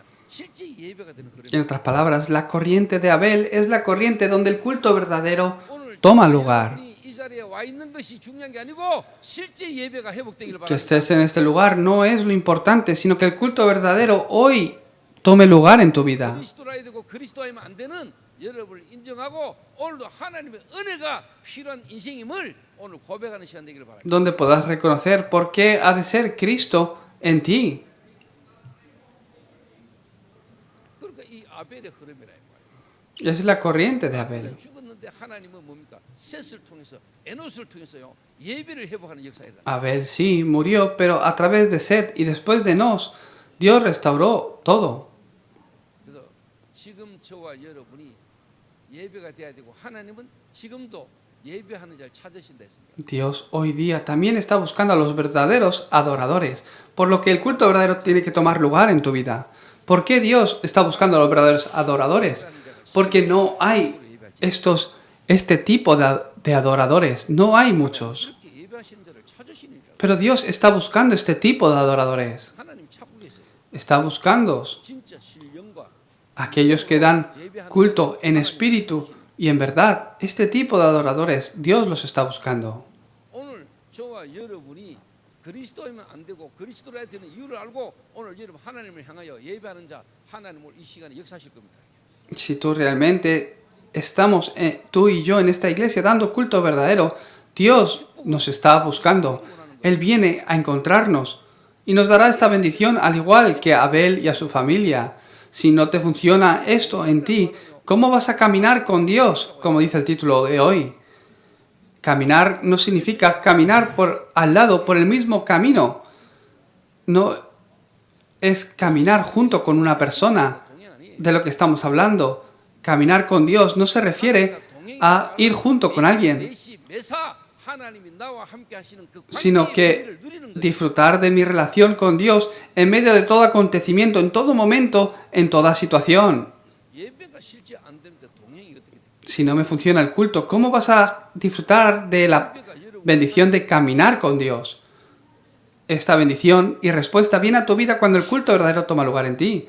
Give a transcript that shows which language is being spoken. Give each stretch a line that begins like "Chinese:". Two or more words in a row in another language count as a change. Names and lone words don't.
Korean: 실제 예배가 되는
Spanish: En
Korean: 흐름이에요.
Spanish: otras palabras, la corriente de Abel es la corriente donde el culto verdadero
Korean: 오늘
Spanish: toma lugar.
Korean: 여러분이 이 자리에 와 있는 것이 중요한 게 아니고 실제 예배가 회복되기를
Spanish: Que
Korean: 바랍니다.
Spanish: estés en este lugar no es lo importante, sino que el culto verdadero hoy tome lugar en tu vida.
Korean: 그리스도라야 되고 그리스도하면 안 되는 여러분을 인정하고 오늘도 하나님의 은혜가 필요한 인생임을 오늘 고백하는 시간 되기를 바랍니다.
Spanish: Donde puedas reconocer por qué ha de ser Cristo en ti.
Korean: 그러니까 이 아벨의 흐름이라 이 말이에요.
Spanish: Y esa es la corriente de Abel.
Korean: 죽었는데 하나님은 뭡니까? 셋을 통해서 에노스를 통해서요 예배를 회복하는 역사이다.
Spanish: Abel sí murió, pero a través de Set y después de Nos, Dios restauró todo.
Korean: 그래서 지금 저와 여러분이 예배가 돼야 되고 하나님은 지금도 예배하는 자를 찾으신다 했습니다.
Spanish: Dios hoy día también está buscando a los verdaderos adoradores, por lo que el culto verdadero tiene que tomar lugar en tu vida. ¿Por qué Dios está buscando a los verdaderos adoradores? Porque no hay este tipo de adoradores, no hay muchos.
Korean: 이렇게 예배하시는 자를 찾으시니라.
Spanish: Pero Dios está buscando este tipo de adoradores.
Korean: 하나님 찾고 계세요.
Spanish: Está buscando
Korean: 진짜 신령과
Spanish: aquellos que dan culto en espíritu y en verdad. Este tipo de adoradores, Dios los está buscando.
Korean: 오늘 저와 여러분이 그리스도이면 안 되고 그리스도라야 되는 이유를 알고 오늘 여러분 하나님을 향하여 예배하는 자 하나님을 이 시간에 역사하실 겁니다.
Spanish: Si tú realmente estamos, tú y yo en esta iglesia dando culto verdadero, Dios nos está buscando. Él viene a encontrarnos y nos dará esta bendición al igual que a Abel y a su familia. Si no te funciona esto en ti, ¿cómo vas a caminar con Dios? Como dice el título de hoy. Caminar no significa caminar al lado, por el mismo camino. No es caminar junto con una persona. De lo que estamos hablando. Caminar con Dios no se refiere a ir junto con alguien.
Korean: 하나님이 나와 함께 하시는 그
Spanish: sino
Korean: 관계의
Spanish: que
Korean: 의미를 누리는 거예요.
Spanish: disfrutar de mi relación con Dios en medio de todo acontecimiento, en todo momento, en toda situación.
Korean: 예배가 실제 안 되는데 동행이 어떻게 돼?
Spanish: Si no me funciona el culto, ¿cómo vas a disfrutar de la
Korean: 예배가 여러분
Spanish: bendición de caminar con Dios? Esta bendición y respuesta viene a tu vida cuando el culto verdadero toma lugar en ti.